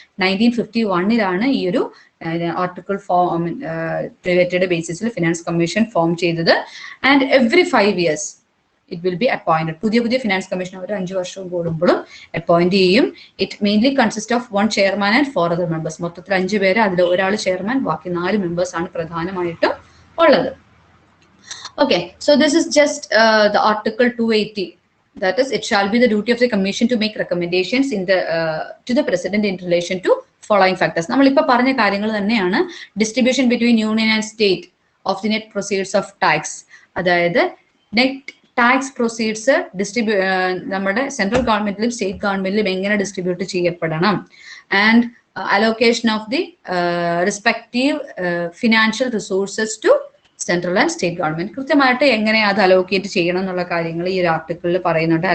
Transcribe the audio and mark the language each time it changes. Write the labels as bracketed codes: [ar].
[ml] 1951-ലാണ് ഈ ഒരു article form related ബേസിസിൽ finance commission form ചെയ്തത്. [en] And every 5 years it will be appointed. [ml] പുതിയ finance commission അവർ 5 വർഷം കൂടുമ്പോഴും അപ്പോയിന്റ് ചെയ്യും. [en] It mainly consist of 1 chairman and 4 other members. [ml] മൊത്തത്തിൽ 5 പേര്, അതിൽ ഒരാൾ ചെയർമാൻ, ബാക്കി 4 മെമ്പേഴ്സ് ആണ് പ്രധാനമായിട്ടും ഉള്ളത്. [en] Okay, so this is just the Article 280. That is, it shall be the duty of the Commission to make recommendations to the President in relation to following factors. [ml] നമ്മളിപ്പോൾ പറഞ്ഞ കാര്യങ്ങൾ തന്നെയാണ് [en] Distribution between union and state of the net proceeds of tax. [ml] അതായത് net tax proceeds നമ്മുടെ central ഗവൺമെന്റിലും state ഗവൺമെന്റിലും എങ്ങനെ distribute ചെയ്യപ്പെടണം. [en] and allocation of the respective financial resources to central and state government [ml] കൃത്യമായിട്ട് എങ്ങനെ അത് അലോക്കേറ്റ് ചെയ്യണം എന്നുള്ള കാര്യങ്ങൾ ഈ ഒരു ആർട്ടിക്കിളിൽ പറയുന്നുണ്ട്.